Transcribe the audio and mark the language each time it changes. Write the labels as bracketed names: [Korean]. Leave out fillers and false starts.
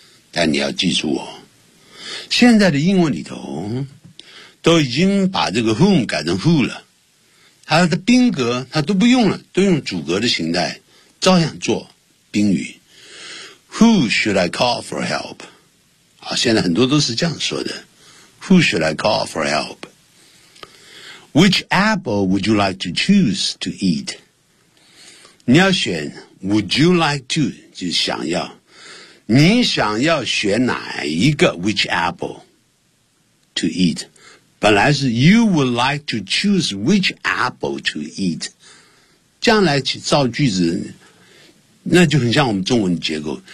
[Chinese] 但你要记住哦，现在的英文里头都已经把这个 whom 改成 who 了，它的宾格它都不用了，都用主格的形态，照样做宾语。 [English] Who should I call for help? [Chinese] 好，现在很多都是这样说的。 [English] Who should I call for help? Which apple would you like to choose to eat? [Chinese] 你要选 [English] would you like to [Chinese] 就是想要。你想要选哪一个 [English] which apple to eat? [Chinese] 本来是 [English] you would like to choose which apple to eat. [Chinese] 将来去造句子那就很像我们中文的结构。